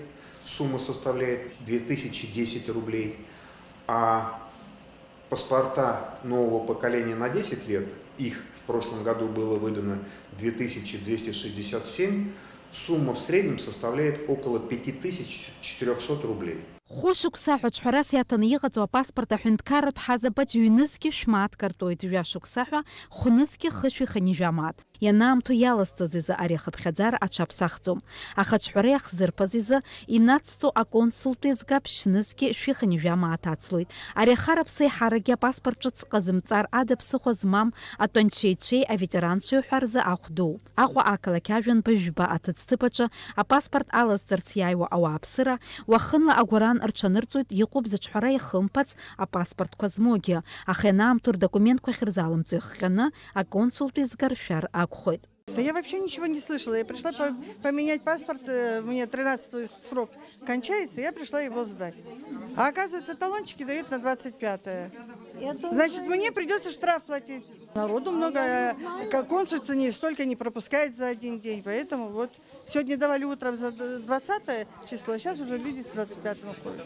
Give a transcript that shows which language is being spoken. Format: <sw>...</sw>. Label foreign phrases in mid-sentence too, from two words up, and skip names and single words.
<ru>Сумма составляет 2010 рублей. А паспорта нового поколения на 10 лет, их в прошлом году было выдано 2267, сумма в среднем составляет около 5400 рублей.</ru> <ab>Хошықәса ҳәа ҿҳәарас иаҭаны иҟаҵо апаспорт аҳәынҭқарратә ҳазабаҿ ҩнызқьы шәмааҭ картоит, жәашықәса ҳәа хәнызқьы хышәиханы ижәамааҭ. Ианаамҭоу иалазҵаз изы ари ахыԥхьаӡара аҽаԥсахӡом. Аха аҿҳәара иахзырԥаз изы инацҵо аконсултә еизгап шьнызқьы шәиханы ижәамааҭ ацлоит. Ари ахарԥса иҳарагьы апаспорт ҿыц ҟазымҵар ада ԥсыхәа змам атәанчеицәеи аветеранцәеи ҳәа рзы ахә доуп. Аҟәа ақалақь ажәанба жәба аҭыӡҭыԥаҿы апаспорт алазҵарц иааиуа ауааԥсыра уахынла агәаран рҽанырҵоит иҟоуп зыҿҳәара иахымԥац апаспортқәа змоугьы, аха ианаамҭоу рдокументқәа ахьырзалымҵо иахҟьаны аконсултә еизга ршәар акәхоит.</ab> <ru>Да я вообще ничего не слышала. Я пришла поменять паспорт, мне 13-й срок кончается, я пришла его сдать. А оказывается, талончики дают на 25-е. Значит, мне придется штраф платить. Народу много, консульство столько не пропускает за один день, поэтому вот сегодня давали утром за 20 число, а сейчас уже видите, 25-му ходят.</ru>